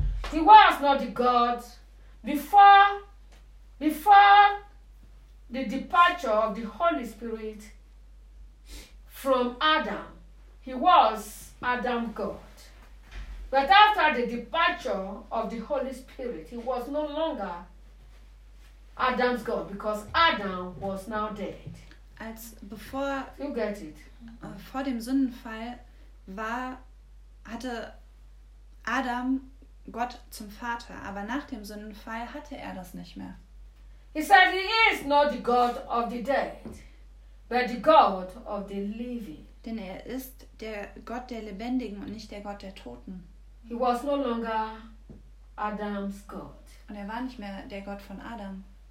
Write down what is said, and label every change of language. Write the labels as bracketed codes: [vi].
[en] He was not the God before the departure of the Holy Spirit from Adam. He was Adam's God. But after the departure of the Holy Spirit, he was no longer Adam's God, because Adam was now dead. [de] Als bevor, [en] you get it. [de] Vor dem Sündenfall hatte Adam Gott zum Vater, aber nach dem Sündenfall hatte er das nicht mehr. [en] He said he is not the God of the dead, but the God of the living. [de] Denn er ist der Gott der Lebendigen und nicht der Gott der Toten. [en] He was no longer Adam's God. [de] Und er war nicht mehr der Gott von Adam.